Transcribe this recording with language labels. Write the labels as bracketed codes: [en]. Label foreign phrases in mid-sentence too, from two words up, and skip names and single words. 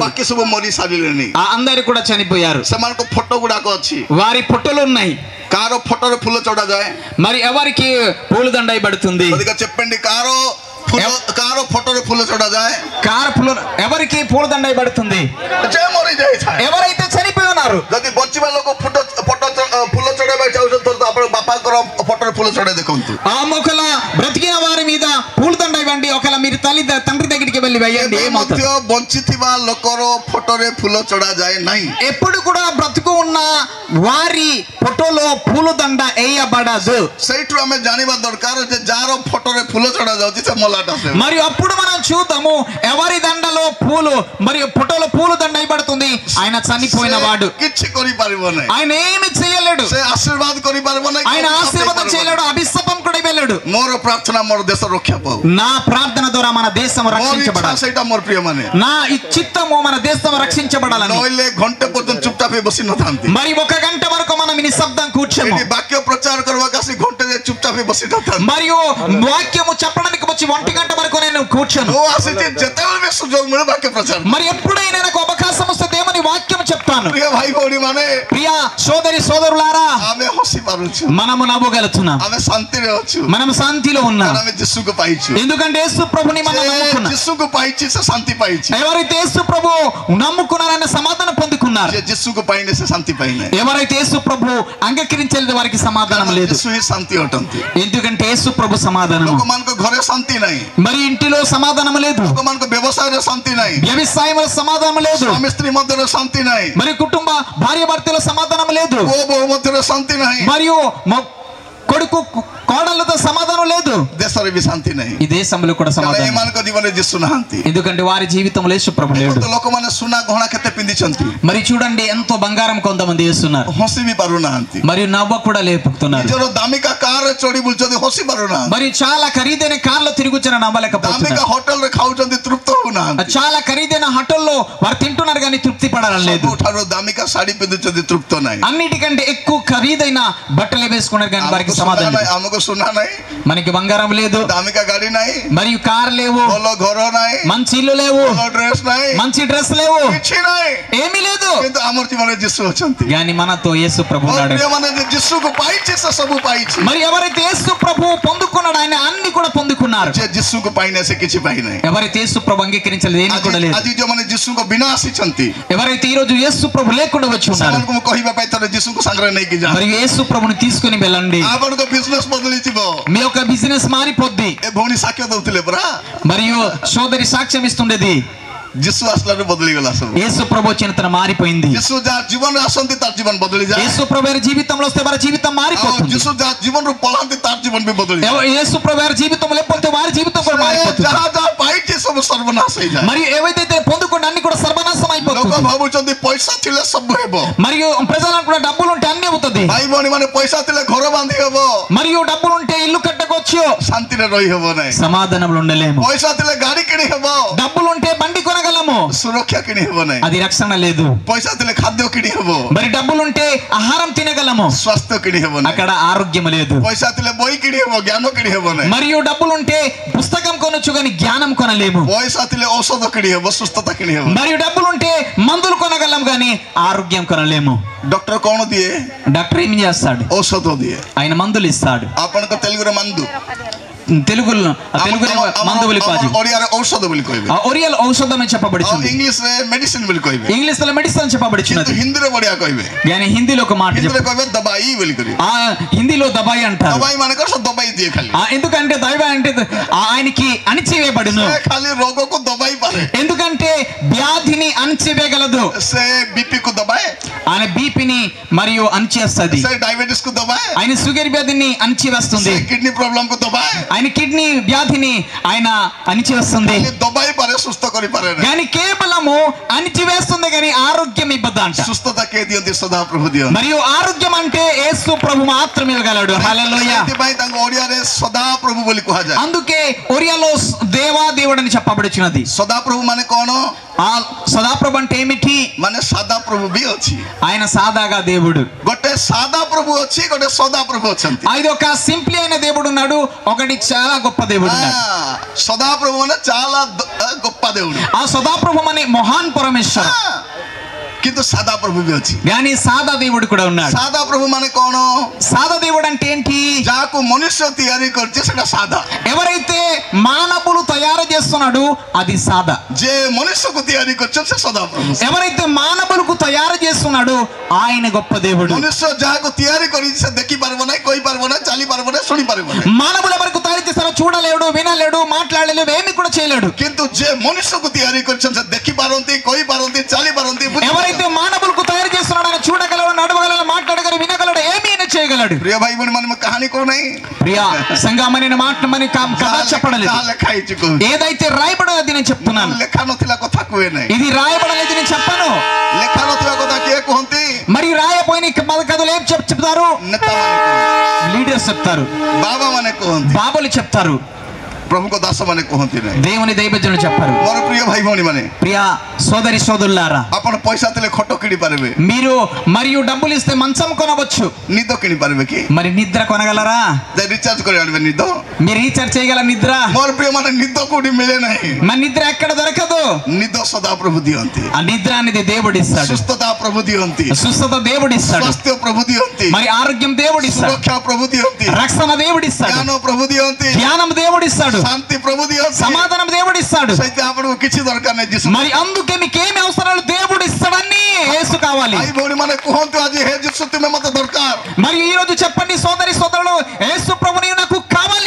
[or] ବାକି ସବୁ ମରି ସାରିଲେଣି. [te] అందరూ కూడా చనిపోయారు. [or] ସେମାନଙ୍କ ଫଟୋ ଗୁଡାକ ଅଛି. [te] వారి ఫోటోలు ఉన్నాయి. [or] କାରୋ ଫୋଟୋରେ ଫୁଲ ଚଢା ଯାଏ. [te] మరి ఎవరికి పూలదండ ఇవ్వబడుతుంది? కొద్దిగా చెప్పండి. [or] କାରୋ ଫୋଟୋରେ ଫୁଲ ଚଢା ଯାଏ. [te] ఎవరికి పూలదండ ఇవ్వబడుతుంది? [or] ଯେ ମରି ଯାଇଥାଏ. [te] ఎవరైతే చనిపోయి ఉన్నారు. [or] ଯଦି ବଞ୍ଚିବା ଲୋକ ଫୁଲ ଚଢାଇବାକୁ ଚାହୁଁଛନ୍ତି ତ ଆପଣ ବାପାଙ୍କର ଫୋଟୋରେ ଫୁଲ ଚଢାଇ ଦେଖନ୍ତୁ. [te] ఒకవేళ బ్రతికిన వారి మీద పూలదండ ఇవ్వండి, ఒకవేళ మీరు తండ్రి దగ్గరికి వెళ్ళి వేయండి. [or] ମଧ୍ୟ ବଞ୍ଚିଥିବା ଲୋକର ଫୋଟୋରେ ଫୁଲ ଚଢା ଯାଏ ନାହିଁ. [te] ఎప్పుడు కూడా బ్రతుకు ఉన్న వారి ఫోటోలో పూలదండ వేయబడదు. [or] ସେଇଠୁ ଆମେ ଜାଣିବା ଦରକାର ଯେ ଯାହାର ଫଟୋରେ ଫୁଲ ଚଢା ଯାଉଛି ସେ ମଲାଟା ସେ। [te] మరియు అప్పుడు మనం చూద్దాము ఎవరి దండలో పూలు మరియు ఫోటోలో పూల దండ వేయబడుతుంది ఆయన చనిపోయిన వాడు. [or] କିଛି କରିପାରିବ ନାହିଁ, [te] ఆయన ఏమి చేయలేడు, [or] ସେ ଆଶୀର୍ବାଦ କରିପାରିବ ନାହିଁ, [te] ఆయన ఆశీర్వాదం చేయలేడు, అభిషేకం కూడా ఇవ్వలేడు. [or] ମୋର ପ୍ରାର୍ଥନା ମୋର ଦେଶ ରକ୍ଷା ପାଉ, [te] నా ప్రార్థన ద్వారా మన దేశం రక్షించబడాలి, [or] ସେଇଟା ମୋର ପ୍ରିୟ ମାନେ [te] నా చిత్తము మన దేశం రక్షించబడాలని. [or] ନହେଲେ ଘଣ୍ଟେ ପର୍ଯ୍ୟନ୍ତ ଚୁପଚାପ ବସି ନଥାନ୍ତି। [te] మరి 1 గంట వరకు మనం నిశ్శబ్దం కూర్చోము, [or] ଏଠି ବାକ୍ୟ ପ୍ରଚାର କରିବାକୁ ଆସି ଘଣ୍ଟେ ଚୁପଚାପ ବସି ନଥାନ୍ତି। [te] మరియు వాక్యము చెప్పడానికి వచ్చి 1 గంట వరకు నేను కూర్చోను. [or] ମୁଁ ଆସିଛି ଯେତେବେଳେ ବି ସୁଯୋଗ ମିଳେ ବାକ୍ୟ ପ୍ରଚାର। [te] మరి ఎప్పుడైనా నాకు అవకాశం వస్తే దేవుని వాక్యం చెప్తాను. [or] ପ୍ରିୟ ଭାଇ ଭଉଣୀ ମାନେ, [te] ప్రియ సోదరి సోదరులారా, [or] ଆମେ ହସି ପାରୁଛୁ, [te] మనము నవ్వగలుగుతున్నాం, [or] ଆମେ ଶାନ୍ତିରେ ଅଛୁ, [te] మనం శాంతిలో ఉన్నాం. [or] ଆମେ ଯୀଶୁକୁ ପାଇଛୁ। [te] ఎందుకంటే యేసు ప్రభుని మనం నమ్ముకున్నాం. [or] ଯୀଶୁକୁ ପାଇଛି ସେ ଶାନ୍ତି ପାଇଛି। [te] ఎవరైతే యేసు ప్రభు నమ్ముకున్నారన్న సమాధానం పొందుకున్నారు. [or] ଯେ ଯୀଶୁକୁ ପାଇନେ ସେ ଶାନ୍ତି ପାଇନେ। [te] ఎవరైతే యేసు ప్రభు అంగీకరించలేదు వారికి సమాధానం లేదు. [or] ଯୀଶୁ ହିଁ ଶାନ୍ତି ଅଟନ୍ତି। [te] ఎందుకంటే యేసు ప్రభు సమాధానం. [or] ଲୋକମାନଙ୍କ ଘରେ ଶାନ୍ତି ନାହିଁ, [te] మరి ఇంటిలో సమాధానం లేదు, [or] ଲୋକମାନଙ୍କ ବ୍ୟବସାୟରେ ଶାନ୍ତି ନାହିଁ, [te] వ్యవసాయంలో సమాధానం లేదు, [or] ସ୍ୱାମୀ ସ୍ତ୍ରୀ ମଧ୍ୟରେ ଶାନ୍ତି ନାହିଁ, [te] మరి కుటుంబ భార్య భర్తలో సమాధానం లేదు, [or] ପୁଅ ବୋହୂ ମଧ୍ୟରେ ଶାନ୍ତି ନାହିଁ, [te] మరియు కొడుకు కోడళ్ళతో సమాధానం లేదు, [or] ଦେଶରେ ବି ଶାନ୍ତି ନାହିଁ। [te] ఈ దేశంలో కూడా సమాధానం. [or] ଏମାନଙ୍କ ଜୀବନରେ ଯୀଶୁ ନାହାନ୍ତି, [te] ఎందుకంటే వారి జీవితంలో యేసు ప్రభు లేడు. [or] ଲୋକମାନେ ସୁନା ଗହଣା କେତେ ପିନ୍ଧିଛନ୍ତି, [te] మరి చూడండి ఎంతో బంగారం కొంతమంది వేస్తున్నారు, [or] ହସି ବି ପାରୁନାହାନ୍ତି, [te] మరియు నవ్వ కూడా లేపుతున్నారు. [or] ନିଜର ଦାମିକା କାରରେ ଚଢି ବୁଲୁଛନ୍ତି, ହସି ପାରୁନାହାନ୍ତି, [te] మరి చాలా ఖరీదైన కార్లో తిరుగుచిన నవ్వలేకపోతున్నారు, [or] ଦାମିକା ହୋଟେଲରେ ଖାଉଛନ୍ତି, ତୃପ୍ତ ହଉନାହାନ୍ତି, [te] చాలా ఖరీదైన హోటల్లో వారు తింటున్నారు కానీ తృప్తి పడాలని లేదు, [or] ସବୁଠାରୁ ଦାମିକା ଶାଢୀ ପିନ୍ଧୁଛନ୍ତି, ତୃପ୍ତ [te] ନାହିଁ, అన్నిటికంటే ఎక్కువ ఖరీదైన బట్టలు వేసుకున్నారు కానీ వారికి సమాధానం లేదు. [or] ଆମକୁ ସୁନା ନାହିଁ, [te] మనకి బంగారం లేదు, [or] ଦାମିକା ଗାଡି ନାହିଁ, [te] మరియు కార్ లేవు, [or] ଭଲ ଘର ନାହିଁ, [te] మంచి ఇల్లు లేవు, [or] ଭଲ ଡ୍ରେସ ନାହିଁ, [te] మంచి డ్రెస్ లేవు, [or] କିଛି ନାହିଁ, [te] ఏమీ లేదు, [or] କିନ୍ତୁ ଆମର ଜୀବନରେ ଯୀଶୁ ଅଛନ୍ତି। [te] కానీ మనతో యేసు ప్రభు ఉన్నాడు. [or] ମାନେ ଯୀଶୁକୁ ପାଇଛି ସେ ସବୁ ପାଇଛି। [te] మరి ఎవరైతే యేసు ప్రభు పొందుకున్నాడు ఆయన అన్ని కూడా పొందుకున్నారు. [or] ଯେ ଯୀଶୁକୁ ପାଇନେ ସେ କିଛି ପାଇନାହିଁ। [te] ఎవరైతే యేసు ప్రభు అంగీకరించలేదు ఏమీ కూడా లేదు. [or] ଆଜି ଯୋଉମାନେ ଯୀଶୁଙ୍କ ବିନା ଆସିଛନ୍ତି, [te] ఎవరైతే ఈ రోజు యేసు ప్రభు లేకుండా వచ్చి ఉన్నారు, [or] ସେମାନଙ୍କୁ ମୁଁ କହିବା ପାଇଁ ଥରେ ଯୀଶୁଙ୍କୁ ସାଙ୍ଗରେ ନେଇକି ଯାଅ। [te] మరి యేసు ప్రభుని తీసుకుని వెళ్ళండి, [or] ଆପଣଙ୍କ ବିଜନେସ ବଦଳିଯିବ। [te] మీ యొక్క బిజినెస్ మారిపోద్ది. [or] ଏ ଭଉଣୀ ସାକ୍ଷ୍ୟ ଦଉଥିଲେ ପରା, [te] మరియు సోదరి సాక్ష్యం ఇస్తుండేది, [or] ଯୀଶୁ ଆସିଲାରୁ ବଦଳିଗଲା ସବୁ। [te] యేసు ప్రభు వచ్చిన తన మారిపోయింది. [or] ଯୀଶୁ ଯାହା ଜୀବନରେ ଆସନ୍ତି ତାର ଜୀବନ ବଦଳିଯାଏ। [te] యేసు ప్రభు గారి జీవితంలో వస్తే వారి జీవితం మారిపోతుంది. [or] ଯୀଶୁ ଯାହା ଜୀବନରୁ ପଳାନ୍ତି ତାର ଜୀବନ ବି ବଦଳିଯାଏ। [te] యేసు ప్రభు గారి జీవితం లేకపోతే వారి జీవితం కూడా మారిపోతుంది. [or] ଯାହା ଯାହା ପାଇଛି ସବୁ ସର୍ବନାଶ ହେଇଯାଏ। [te] మరియు ఏవైతే పొందుకుంటే అన్ని కూడా సర్వనాశం [or] ଲୋକ [te] అయిపోతుంది. [or] ଭାବୁଛନ୍ତି ପଇସା ଥିଲେ ସବୁ ହେବ। [te] మరియు ప్రజలకు కూడా డబ్బులు ఉంటే అన్ని అవుతుంది. [or] ଭାଇ ଭଉଣୀ ମାନେ ପଇସା ଥିଲେ ଘର ବାନ୍ଧି ହେବ, [te] మరియు డబ్బులు ఉంటే ఇల్లు కట్టకొచ్చు, [or] ଶାନ୍ତିରେ ରହି ହେବ ନାହିଁ। [te] సమాధానంలో ఉండలేము. [or] ପଇସା ଥିଲେ ଗାଡି କିଣି ହେବ, [te] డబ్బులు ఉంటే బండి కొనగలము, [or] ସୁରକ୍ଷା କିଣି ହେବ ନାହିଁ। [te] అది రక్షణ లేదు. [or] ପଇସା ଥିଲେ ଖାଦ୍ୟ କିଣି ହେବ, [te] మరి డబ్బులు ఉంటే ఆహారం తినగలము, [or] ସ୍ୱାସ୍ଥ୍ୟ କିଣି ହେବ ନାହିଁ। [te] అక్కడ ఆరోగ్యం లేదు. [or] ପଇସା ଥିଲେ ବହି କିଣି ହେବ, ଜ୍ଞାନ କିଣି ହେବ ନାହିଁ। [te] మరియు డబ్బులు ఉంటే పుస్తకం కొనొచ్చు కానీ జ్ఞానం కొనలేము. [or] ପଇସା ଥିଲେ ଔଷଧ କିଣି ହେବ, ସୁସ୍ଥତା କିଣି ହେବ। [te] మరియు డబ్బులు ఉంటే మందులు కొనగలం కానీ ఆరోగ్యం కొనలేము. [or] ଡକ୍ଟର କଣ ଦିଏ? [te] డాక్టర్ ఏం చేస్తాడు? [or] ଔଷଧ ଦିଏ। [te] ఆయన మందులు ఇస్తాడు. [or] ଆପଣଙ୍କ ତେଲୁଗୁରେ మందు, [te] తెలుగులో మందు [or] ବୋଲି କୁହାଯିବ, ଓଡ଼ିଆରେ ଔଷଧ ବୋଲି କହିବେ, [te] ఒరియల్ ఔషధం అని చెప్పబడుతుంది, [or] ଇଂଲିଶରେ ମେଡିସିନ ବୋଲି କହିବେ, [te] ఇంగ్లీష్ లో మెడిసిన్ చెప్పబడుచున్నది, [or] ହିନ୍ଦୀରେ ବଢିଆ କହିବେ, [te] కానీ హిందీలో ఒక మాట [or] ହିନ୍ଦୀରେ କହିବେ ଦବାଇ ବୋଲି କରିବେ। [te] హిందీలో దబాయి అంటారు. [or] ଦବାଇ ମାନେ କଣ? ସେ ଦବାଇ ଦିଏ ଖାଲି। [te] ఎందుకంటే దైవ అంటే ఆయనకి అణిచివేయబడును, [or] ସେ ଖାଲି ରୋଗକୁ ଦବାଇ ପାରେ। [te] ఎందుకంటే వ్యాధిని అణిచివేయగలదు. [or] ସେ ବିପି କୁ ଦବାଏ, [te] ఆయన బీపీని మరియు అణిచేస్తుంది, [or] ସେ ଡାଇବେଟିస్ కు ଦବାଏ, [te] ఆయన షుగర్ వ్యాధిని అణిచివేస్తుంది, [or] ସେ କିଡନୀ ପ୍ରୋବ୍ଲେମ କୁ ଦବାଏ, [te] ఆయన కిడ్నీ వ్యాధిని ఆయన అణిచివేస్తుంది. [or] ଦବାଇ ପାରେ, ସୁସ୍ଥ କରିପାରେ ନାହିଁ। [te] కానీ కేవలము అణిచివేస్తుంది కానీ ఆరోగ్యం ఇవ్వదంట. [or] ସୁସ୍ଥତା କିଏ ଦିଅନ୍ତି? ସଦାପ୍ରଭୁ ଦିଅନ୍ତି। [te] మరియు ఆరోగ్యం అంటే యేసు ప్రభు మాత్రమే ఇవ్వగలడు. హల్లెలూయా. [or] ସେଥିପାଇଁ ତାଙ୍କୁ ଓଡ଼ିଆରେ ସଦାପ୍ରଭୁ ବୋଲି କୁହାଯାଏ। [te] అందుకే ఒరియాలో దేవాదేవుడు అని చెప్పబడుచున్నది. [or] ସଦାପ୍ରଭୁ ମାନେ କଣ? [te] ఆ సదాప్రభు అంటే ఏమిటి? [or] ମାନେ ସାଦାପ୍ରଭୁ ବି ଅଛି। [te] ఆయన సాదాగా దేవుడు. [or] ଗୋଟେ ସାଦାପ୍ରଭୁ ଅଛି, ଗୋଟେ ସଦାପ୍ରଭୁ ଅଛନ୍ତି। [te] ఇది ఒక సింప్లీ అయిన దేవుడు ఉన్నాడు, ఒకటి చాలా గొప్ప దేవుడు ఉన్నాడు. సదాప్రభు ମାନେ చాలా గొప్ప దేవుడు, ఆ సదాప్రభు అనే మహాన్ పరమేశ్వర. [or] କିନ୍ତୁ ସାଦାପ୍ରଭୁ ବି ଅଛି। [te] కానీ సాదా దేవుడు కూడా ఉన్నాడు. [or] ସାଦାପ୍ରଭୁ ମାନେ କଣ? [te] సాదా దేవుడు అంటే ఏంటి? [or] ଯାହାକୁ ମନୁଷ୍ୟ ତିଆରି କରିଛି ସେଟା ସାଧା। [te] ఎవరైతే మానవులు తయారు చేస్తున్నాడు అది సాదా. [or] ଯେ ମନୁଷ୍ୟକୁ ତିଆରି କରିଛି ସେ ସଦାପ୍ରଭୁ। [te] ఎవరైతే మానవులకు తయారు చేస్తున్నాడు ఆయన గొప్ప దేవుడు. [or] ମନୁଷ୍ୟ ଯାହାକୁ ତିଆରି କରିଛି ସେ ଦେଖି ପାରିବ ନାହିଁ, କହି ପାରିବ ନାହିଁ, ଚାଲି ପାରିବ ନାହିଁ, ଶୁଣି ପାରିବ ନାହିଁ। [te] మానవుల వరకు తయారు చేస్తారో చూడలేడు, వినలేడు, మాట్లాడలేడు, ఏమి కూడా చేయలేడు. [or] କିନ୍ତୁ ଯେ ମନୁଷ୍ୟକୁ ତିଆରି କରିଛନ୍ତି ସେ ଦେଖି ପାରନ୍ତି, କହି ପାରନ୍ତି, ଚାଲି ପାରନ୍ତି। [te] ఎవరైతే మానవులకు తయారు చేస్తున్నాడో ఆయన చూడగలడు, నడవగలడు, మాట్లాడగలడు, వినగలడు, చేయగలడు. [or] ପ୍ରିୟ ଭାଇ ଭଉଣୀ ମାନେ କାହାଣୀ କଣ ନାହିଁ [te] ప్రియా సంగమని మాట మన కథ చెప్పడలేదు. [or] ଲେଖା ହେଇଛି କହୁଛି [te] ఏదైతే రాయబడలేదు నేను చెప్తున్నాను. [or] ଲେଖା ନଥିଲା କଥା କୁହେ ନାହିଁ. [te] ఇది రాయబడలేదు నేను చెప్పను. [or] ଲେଖା ନଥିବା କଥା କିଏ କୁହନ୍ତି? [te] మరి రాయపోయిన కథలు ఏం చెప్తారు? [or] ନେତା ମାନେ କୁହନ୍ତି, [te] లీడర్స్ చెప్తారు, [or] ବାବା ମାନେ କୁହନ୍ତି, [te] బాబులు చెప్తారు, [or] ପ୍ରଭୁଙ୍କ ଦାସ ମାନେ କୁହନ୍ତି ନାହିଁ. [te] దేవుని దైవజనులు చెప్పారు. [or] ମୋର ପ୍ରିୟ ଭାଇ ଭଉଣୀ ମାନେ, [te] ప్రియా సోదరి సోదరులారా, [or] ଆପଣ పైసା ଥିଲେ ଖଟ କିଣି ପାରିବେ, [te] మీరు మరియు డబ్బులు ఇస్తే మంచం కొనవచ్చు, [or] ନିଦ କିଣି ପାରିବେ କି? [te] మరి నిద్ర కొనగలరా? [or] ରିଚାର୍ଜ କରି ଆଣିବେ ନିଦ? [te] మీరు రీఛార్జ్ చేయగల నిద్ర? [or] ମୋର ପ୍ରିୟ ମାନେ ନିଦ କୋଉଠି ମିଳେ ନାହିଁ. [te] మన నిద్ర ఎక్కడ దొరకదు. [or] ନିଦ ସଦା ପ୍ରଭୁ ଦିଅନ୍ତି, [te] ఆ నిద్ర అనేది దేవుడిస్తాడు, [or] ସୁସ୍ଥତା ପ୍ରଭୁ ଦିଅନ୍ତି, [te] స్వస్థత దేవుడిస్తాడు, [or] ସ୍ୱାସ୍ଥ୍ୟ ପ୍ରଭୁ ଦିଅନ୍ତି, [te] మరి ఆరోగ్యం దేవుడిస్తాడు, [or] ସୁରକ୍ଷା ପ୍ରଭୁ ଦିଅନ୍ତି, [te] రక్షణ దేవుడిస్తాడు, [or] ଜ୍ଞାନ ପ୍ରଭୁ ଦିଅନ୍ତି, [te] జ్ఞానం దేవుడిస్తాడు, [or] ଶାନ୍ତି ପ୍ରଭୁ ଦିଅନ୍ତି. [te] సమాధానం దేవుడిస్తాడు. [or] ସେଇଥିପାଇଁ ଆପଣଙ୍କୁ କିଛି ଦରକାର ନାହିଁ ଯୀଶୁ. [te] మరి అందుకే మీకేమి అవసరాలు దేవుడిస్తాడని యేసు కావాలి. [or] ଭାଇ ଭଉଣୀ ମାନେ କୁହନ୍ତୁ ଆଜି, ହେ ଯୀଶୁ ତୁମେ ମତେ ଦରକାର. [te] మరి ఈ రోజు చెప్పండి సోదరి సోదరులు, యేసు ప్రభు నీవు నాకు కావాలి.